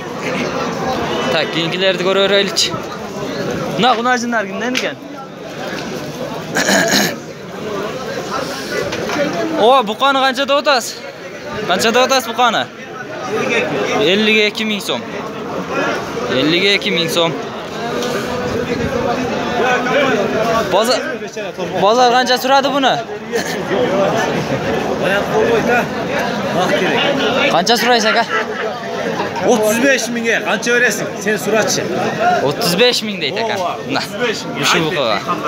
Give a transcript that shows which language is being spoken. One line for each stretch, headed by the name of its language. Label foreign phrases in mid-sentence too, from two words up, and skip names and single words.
Kyrgyz: Так, кийинкилерди көрө береличи. Мына кунажындар кимден экен? О, буканы канчада отасыз? Канчада отасыз буканы? 52 миң сом. 52 миң сом.
Uzbek: Bozor qancha suradi buni? Qancha suraysiz aka? 35 mingga qancha berasing? Sen suratchi. 35 ming deydi aka. Mana shu buqaga.